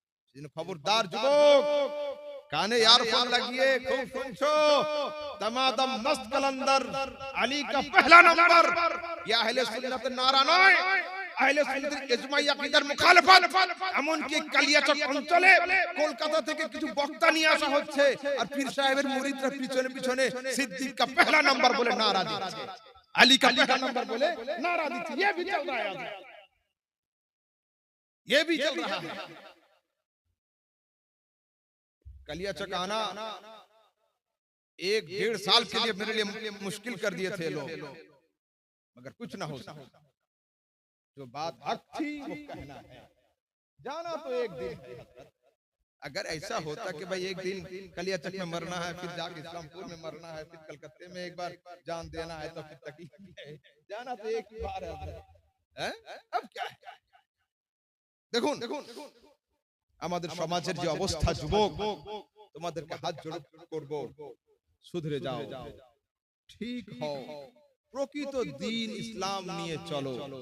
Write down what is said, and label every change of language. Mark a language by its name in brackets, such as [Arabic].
[Bangla] সেজন্য খবরদার যুবক, কানে ইয়ারফোন লাগিয়ে খুব শুনছো, [Hindi] দামাদম মস্ত কালান্দার আলী কা পহলা নাম্বার, [Bangla] ইয়া আহলে সুন্নাতের নারা নয়, আহলে সুন্নাতের ইজমাই আকীদার মুখালিফাত। এমন কি কালিয়াচক অঞ্চলে কলকাতা থেকে কিছু বক্তা নিয়ে আসা হচ্ছে, আর পীর সাহেবের মুরিদরা পিছনে পিছনে [Hindi] সিদ্দিক কা পহলা নাম্বার [Bangla] বলে নারা দিচ্ছে, [Hindi] আলী কা পহলা নাম্বার [Bangla] বলে নারা দিচ্ছে। [Hindi] ये भी चल रहा है, ये भी चल रहा है। कलियाचक आना 1-1.5 साल के लिए मेरे लिए मुश्किल कर दिए थे लोग, मगर कुछ ना हो सका। जो बात हक थी वो कहना है। जाना तो एक दिन है। अगर ऐसा होता कि भाई एक दिन कलियाचक में मरना है, फिर जाके इस्लामपुर में मरना है, फिर कलकत्ते में एक बार जान देना है, तो फिर तकलीफ है। जाना तो एक ही बार है। अब क्या है? [Bangla] দেখুন আমাদের সমাজের যে অবস্থা, যুবক তোমাদেরকে হাত জোড় করব, শুধরে যাও, ঠিক হও, প্রকৃত দ্বীন ইসলাম নিয়ে চলো।